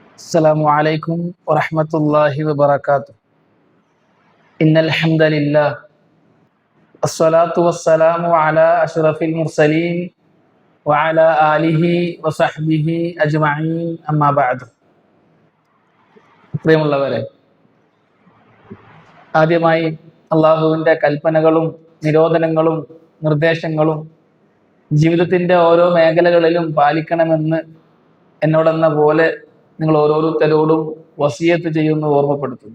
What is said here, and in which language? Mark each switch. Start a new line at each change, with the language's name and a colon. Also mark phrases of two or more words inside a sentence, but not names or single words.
Arabic: السلام عليكم ورحمة الله وبركاته. إن الحمد لله الصلاة والسلام على أشرف المرسلين وعلى آله وصحبه أجمعين أما بعد.
Malayalam: പ്രിയമുള്ളവരെ, ആദ്യമായി അള്ളാഹുവിൻ്റെ കൽപ്പനകളും നിരോധനങ്ങളും നിർദ്ദേശങ്ങളും ജീവിതത്തിൻ്റെ ഓരോ മേഖലകളിലും പാലിക്കണമെന്ന് എന്നോടെന്ന പോലെ നിങ്ങൾ ഓരോരുത്തരോടും വസിയത്ത് ചെയ്യുന്നു, ഓർമ്മപ്പെടുത്തുന്നു.